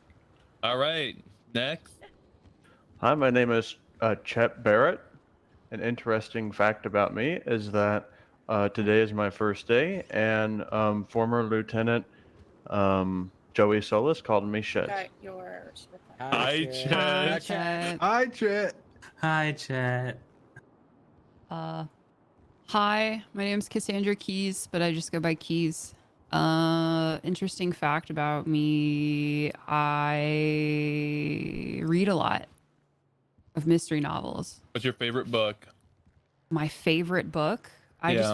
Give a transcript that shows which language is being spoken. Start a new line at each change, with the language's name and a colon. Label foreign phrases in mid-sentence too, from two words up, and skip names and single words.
English: All right, next. Hi, my name is Chet Barrett. An interesting fact about me is that today is my first day, and former Lieutenant Joey Solis called me Chet. Got yours. Hi, Chet. Hi, Chet. Hi, Chet. Hi, Chet. Hi, my name's Cassandra Keys, but I just go by Keys. Interesting fact about me, I read a lot of mystery novels. What's your favorite book? My favorite book? I just